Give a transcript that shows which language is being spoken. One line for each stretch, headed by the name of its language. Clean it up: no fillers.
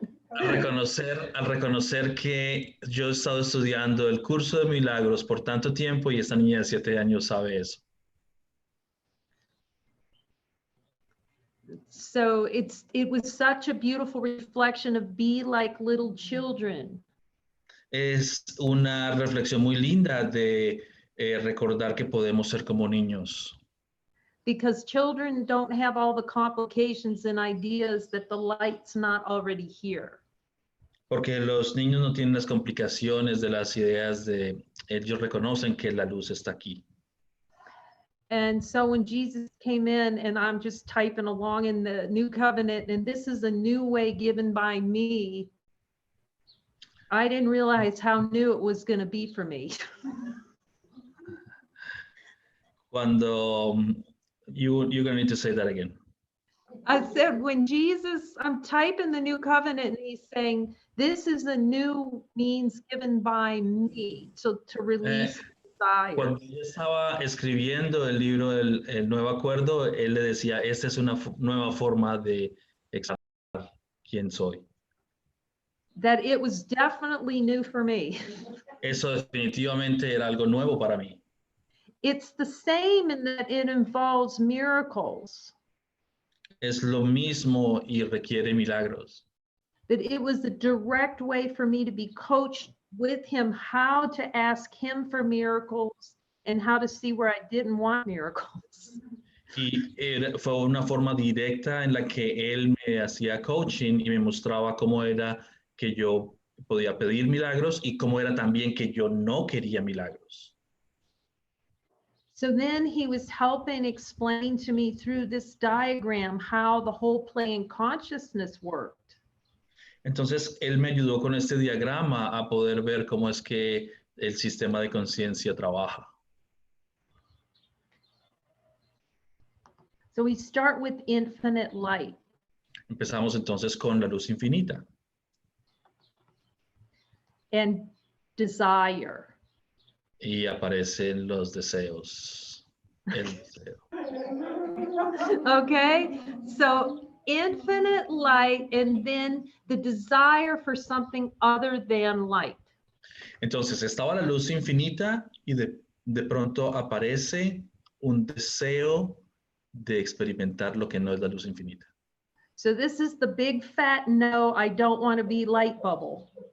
Spanish: Al reconocer que yo he estado estudiando el curso de milagros por tanto tiempo y esta niña de 7 años sabe eso.
English: So it was such a beautiful reflection of be like little children.
Spanish: Es una reflexión muy linda de recordar que podemos ser como niños.
English: Because children don't have all the complications and ideas that the light's not already here.
Spanish: Porque los niños no tienen las complicaciones de las ideas de ellos reconocen que la luz está aquí.
English: And so when Jesus came in, and I'm just typing along in the new covenant, and this is a new way given by me, I didn't realize how new it was going to be for me. Cuando you're going to need to say that again. I said, when Jesus, I'm typing the new covenant, and he's saying, this is a new means given by me to release desire.
Spanish: Cuando yo estaba escribiendo el libro el Nuevo Acuerdo, él le decía, esta es una nueva forma de expresar quién soy.
English: That it was definitely new for me.
Spanish: Eso definitivamente era algo nuevo para mí.
English: It's the same in that it involves miracles.
Spanish: Es lo mismo y requiere milagros.
English: That it was a direct way for me to be coached with him how to ask him for miracles and how to see where I didn't want miracles.
Spanish: Y fue una forma directa en la que él me hacía coaching y me mostraba cómo era que yo podía pedir milagros y cómo era también que yo no quería milagros.
English: So then he was helping explain to me through this diagram how the whole plane consciousness worked.
Spanish: Entonces, él me ayudó con este diagrama a poder ver cómo es que el sistema de conciencia trabaja.
English: So we start with infinite light.
Spanish: Empezamos entonces con la luz infinita.
English: And desire.
Spanish: Y aparecen los deseos. El deseo.
English: Okay, so infinite light and then the desire for something other than light.
Spanish: Entonces estaba la luz infinita y de pronto aparece un deseo de experimentar lo que no es la luz infinita.
English: So this is the big fat no, I don't want to be light bubble.